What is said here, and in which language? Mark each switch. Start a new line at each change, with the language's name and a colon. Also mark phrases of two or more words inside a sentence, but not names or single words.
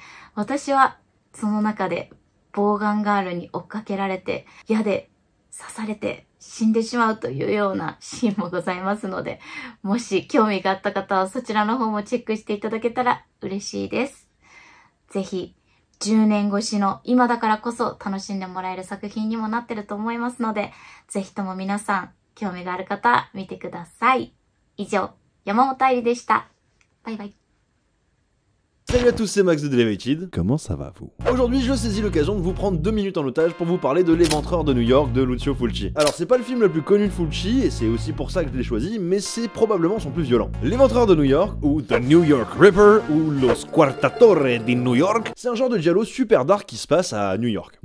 Japanese: 私はその中でボウガンガールに追っかけられて、矢で刺されて死んでしまうというようなシーンもございますので、もし興味があった方はそちらの方もチェックしていただけたら嬉しいです。ぜひ、10年越しの今だからこそ楽しんでもらえる作品にもなってると思いますので、ぜひとも皆さん、興味がある方、見てください。以上、山本愛理でした。バイバイ。
French: Salut à tous, c'est Max de Delevated. Comment ça va vous? Aujourd'hui, je saisis l'occasion de vous prendre 2 minutes en otage pour vous parler de L'Éventreur de New York de Lucio Fulci. Alors, c'est pas le film le plus connu de Fulci, et c'est aussi pour ça que je l'ai choisi, mais c'est probablement son plus violent. L'Éventreur de New York, ou The New York Ripper, ou Los Quartatores de New York, c'est un genre de giallo super dark qui se passe à New York.